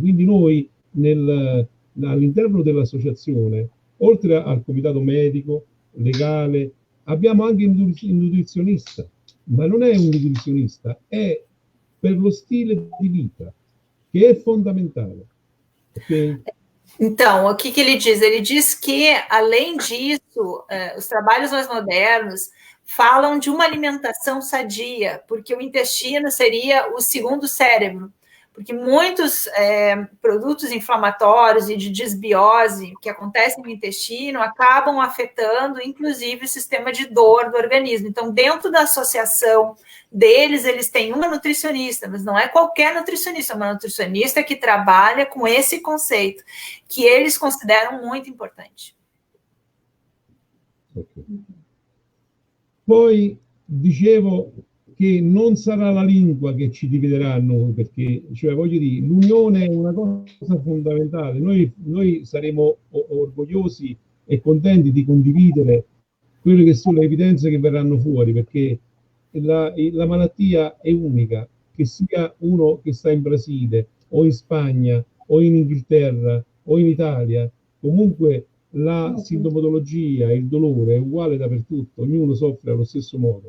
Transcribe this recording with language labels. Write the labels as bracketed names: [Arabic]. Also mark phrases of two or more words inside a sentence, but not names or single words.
[Italian] Quindi noi all'interno dell'associazione, oltre al comitato medico, legale, abbiamo anche il nutrizionista, ma non è un nutrizionista, è per lo stile di vita, che è fondamentale. Okay? [Portuguese] Então, o que ele diz? Ele diz que, além disso, os trabalhos mais modernos falam de uma alimentação sadia, porque o intestino seria o segundo cérebro. porque muitos produtos inflamatórios e de desbiose que acontecem no intestino acabam afetando, inclusive, o sistema de dor do organismo. Então, dentro da associação deles, eles têm uma nutricionista, mas não é qualquer nutricionista, é uma nutricionista que trabalha com esse conceito, que eles consideram muito importante. Okay. [Italian] Poi dicevo che non sarà la lingua che ci dividerà noi, perché, cioè, voglio dire, l'unione è una cosa fondamentale. Noi saremo orgogliosi e contenti di condividere quelle che sono le evidenze che verranno fuori, perché la malattia è unica, che sia uno che sta in Brasile o in Spagna o in Inghilterra o in Italia, comunque la sintomatologia, il dolore è uguale dappertutto, ognuno soffre allo stesso modo.